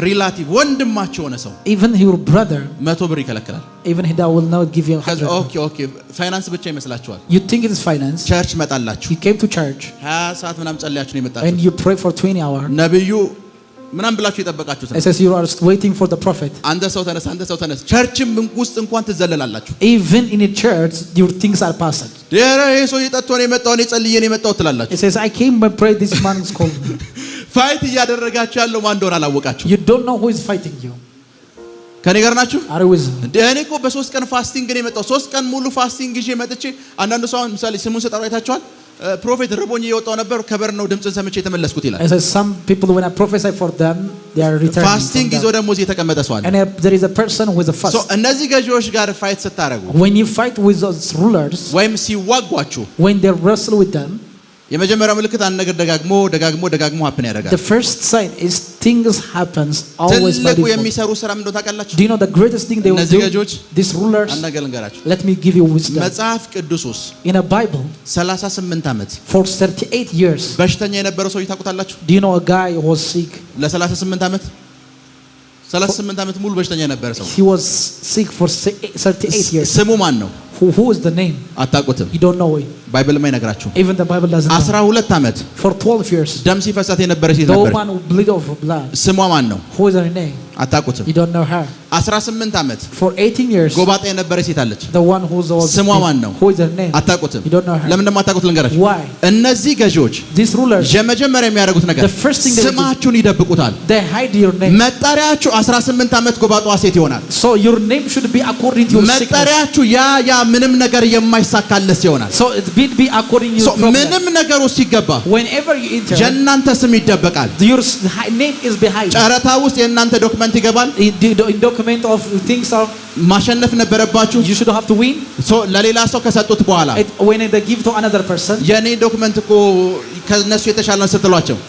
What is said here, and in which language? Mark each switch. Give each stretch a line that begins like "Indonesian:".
Amharic: ሪላቲቭ ወንድማችሁ ሆነ ሰው
English: even your brother,
Amharic: 100 ብር ይከለክላል
English: even he that will not give you 100.
Amharic: ኦኬ ፋይናንስ ብቻ ይመስላችኋል
English: You think it is finance.
Amharic: ቸርች መጣላችሁ
English: You came to church
Amharic: 20 ሰዓት ምናምን ጸልያችሁ ነው
English: and
Amharic: የመጣችሁት
English: you pray for 20 hours.
Amharic: ነብዩ ምናምን ብላችሁ የጠበቃችሁት
English: It
Amharic: ነው
English: says you are waiting for the prophet.
Amharic: አንተ ሰው ተነስ ቸርችም ውስጥ እንኳን ትዘለላላችሁ
English: Even in a church, your things are passed.
Amharic: ደረ ይሄ ሰው እየጠጥቶ ነው የመጣው እኔ ጸልዬ ነው የመጣው ትላላችሁ
English: It says I came and prayed, this man is called me.
Amharic: ፋይት እያደረጋችሁ ያለው ማን እንደሆነ አላወቃችሁ
English: You don't know who is fighting you.
Amharic: ከኔ ጋር ናችሁ
English: Are you with me?
Amharic: እኔ እኮ በ3 ቀን ፋስቲንግ ነው የመጣው 3 ቀን ሙሉ ፋስቲንግ ይዤ መጥቼ አንዳንድ ሰው ምሳሌ ስሙን ሰጣው አይታችኋል ፕሮፌት ረቦኝ እየወጣው ነበር ከበር ነው ድምጽን ሰምቼ የተመለስኩት ይላል
English: It says some people when I prophesy for them, they are returning.
Amharic: ፋስቲንግ ይዞ ደግሞ እዚህ የተቀመጠ ሰው አለ
English: And there is a person with a fast.
Amharic: ሶ እነዚህ ገዢዎች ጋር ፋይት ስታረጉ
English: When you fight with those rulers,
Amharic: ወይም ሲዋጓችሁ
English: when they wrestle with them,
Amharic: የመጀመሪያው ምልክት አንድ ነገር ደጋግሞ happen ያደርጋል
English: the first sign is things happens always by
Amharic: ትልቁ
English: default.
Amharic: የሚሰሩ ስራ ምን እንደሆነ ታውቃላችሁ
English: Do you know the greatest thing they will
Amharic: እነዚህ
English: do?
Amharic: ገዢዎች
English: These rulers,
Amharic: አንድ ነገር ልንገራችሁ
English: let me give you wisdom.
Amharic: መጽሐፍ ቅዱስ ውስጥ
English: In a Bible,
Amharic: 38 ዓመት
English: for 38 years,
Amharic: በሽተኛ የነበረው ሰው ታውቁታላችሁ
English: do you know a guy who was sick?
Amharic: ለ38 ዓመት 38 ዓመት ሙሉ በሽተኛ የነበረ ሰው
English: He was sick for 38 years.
Amharic: ስሙ ማን ነው
English: Who is the name?
Amharic: አታውቁትም
English: You don't know it.
Amharic: ባይብል የማይነግራችሁ
English: Even the Bible doesn't know.
Amharic: 12 ዓመት
English: For 12 years,
Amharic: ደም ሲፈሳት የነበረች ሴት
English: the
Amharic: ነበር
English: woman who bleed of blood.
Amharic: ስሟ ማን ነው
English: Who is her name?
Amharic: አታውቁትም።
English: You don't know her.
Amharic: 18 ዓመት
English: For 18 years.
Amharic: ጎባጣ የነበረች ሴት አለች።
English: The one who's the
Amharic: ስሟ ማን ነው?
English: Who is her name?
Amharic: አታውቁትም።
English: You don't know her.
Amharic: ለምን እንደማታውቁት ልንገራችሁ።
English: Why?
Amharic: እነዚህ ገዢዎች
English: These rulers.
Amharic: የመጀመሪያ የሚያደርጉት ነገር
English: The first thing they do,
Amharic: ስማችሁን ይደብቁታል።
English: they hide your name.
Amharic: መጠሪያችሁ 18 ዓመት ጎባጣዋ ሴት ይሆናል።
English: So your name should be according to your sickness.
Amharic: መጠሪያችሁ ያ ምንም ነገር የማይሳካለት ይሆናል።
English: So it be according to your problem.
Amharic: ምንም ነገር ውስጥ ሲገባ
English: Whenever you enter,
Amharic: የእናንተ ስም ይደበቃል።
English: your name is behind.
Amharic: ጨረታ ውስጥ የእናንተ ዶክመንት ይገባል።
English: In document of things are
Amharic: ማሸነፍ ነበረባችሁ።
English: you should have to win.
Amharic: ለሌላ ሰው ከሰጡት በኋላ
English: when they give to another person,
Amharic: የኔ ዶክመንት እኮ ከነሱ የተሻለ ነው ስትሏቸው